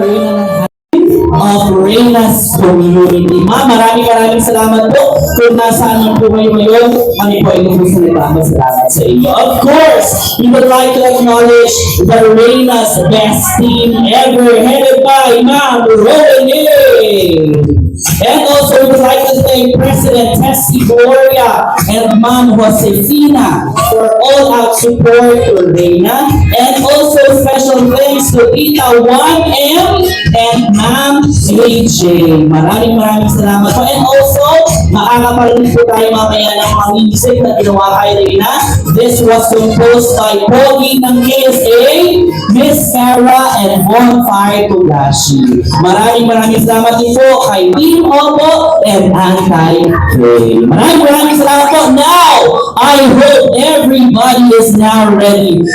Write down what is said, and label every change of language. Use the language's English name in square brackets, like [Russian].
[English] Reyna of Reyna's Community. [Filipino] Maraming salamat po kung nasaan po kayo ngayon. Kami po ay salamat sa inyo. [English] Of course, we would like to acknowledge the Reyna's best team ever, headed by Ma'am Rodeline. And also, we would like to thank President Tessie Gloria and Ma'am Josefina for all-out support to Reyna. And also, special thanks to Tita 1M and Ma'am AJ. [Filipino] Maraming salamat po. [English] And also, [Filipino] makakaparinig po tayo mamaya ng mga music na ginawa kay Reyna. [English] This was composed by Pogi ng KSA, Miss Sarah, and Bonfire Tulashi. [Filipino] Maraming salamat din po kay Team Opo and Anti-K. Maraming salamat po. [English] Now, I hope everybody is now ready.